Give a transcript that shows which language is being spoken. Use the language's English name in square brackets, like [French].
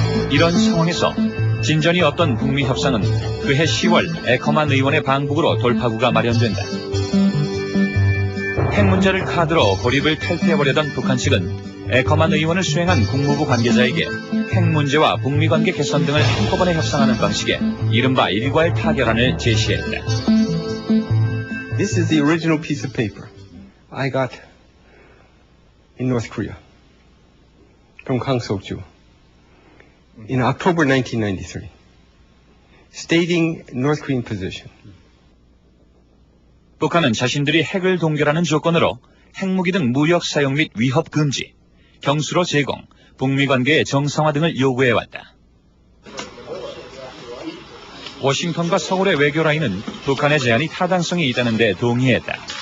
[Korean] 이런 상황에서 진전이 없던 북미 협상은 그해 10월 에커만 의원의 방북으로 돌파구가 마련된다. 핵 문제를 카드로 고립을 탈퇴해보려던 북한 측은 에커만 의원을 수행한 국무부 관계자에게 핵 문제와 북미 관계 개선 등을 한꺼번에 협상하는 방식의 이른바 일괄 타결안을 제시했다. [English] This is the original piece of paper I got in North Korea from Kang Seok-ju in October 1993, stating North Korean position. [Korean] 북한은 자신들이 핵을 동결하는 조건으로 핵무기 등 무력 사용 및 위협 금지, 경수로 제공, 북미 관계의 정상화 등을 요구해왔다. 워싱턴과 서울의 외교 라인은 북한의 제안이 타당성이 있다는 데 동의했다.